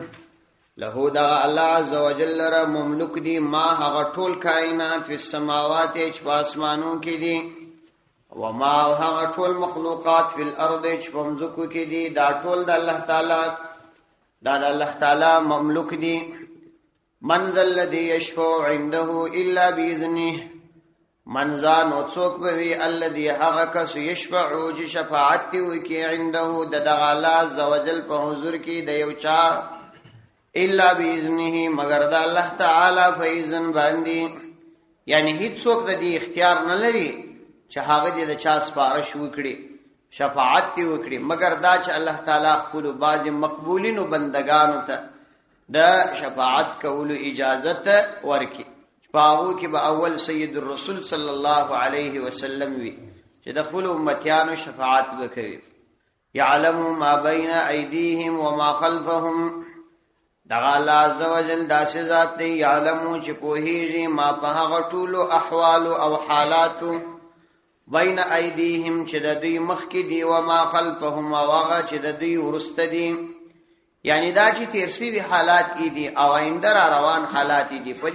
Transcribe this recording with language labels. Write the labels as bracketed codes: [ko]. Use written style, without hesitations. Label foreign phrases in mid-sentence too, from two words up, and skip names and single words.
[ps] له دا الله [ar] عز وجل [ps] را مملک دی ما هغه ټول کائنات [ar] فی السماوات [ps] چې په اسمانو کې دي و ما هغه ټول مخلوقات [ar] فی الارض [ps] چې په مځکو کې دي دا ټول د الله تعالی دا د الله تعالی مملک دي [ar] من ذا الذی یشفع عنده الا باذنه من ذا [ps] نو څوک به الذي هغه کس یشفع چې شفاعت وکي عنده د الله [ar] عز وجل [ps] په حضور کې د یو چا [ar] الا باذنه [ps] مگر د الله تعالی په اذن باندې یعنی هیڅ څوک د دې اختیار نه لري چې هغه د چا سپارښت وکړي شفاعت وکړي مگر دا چې الله تعالی خپل بعض مقبولینو بندگانو ته د شفاعت کولو اجازه ورکړي باو کې به اول [ar] سید الرسول صلی الله علیه وسلم [ps] وی چې د خپل امتیانو شفاعت وکړي [ar] يعلم ما بین ایدیهم وما خلفهم [ps] دا الله عز وجل داسې ذات دی يعلم چې پوهیږي ما په هغه ټولو احوال او حالات [ar] بین ایدیهم [ps] چې د دوی مخ کې دی او [ar] ما خلفهم [ps] او هغه چې د دوی ورسته دي یعنی دا چې تیرسي حالات دي او آینده را روان حالات دي په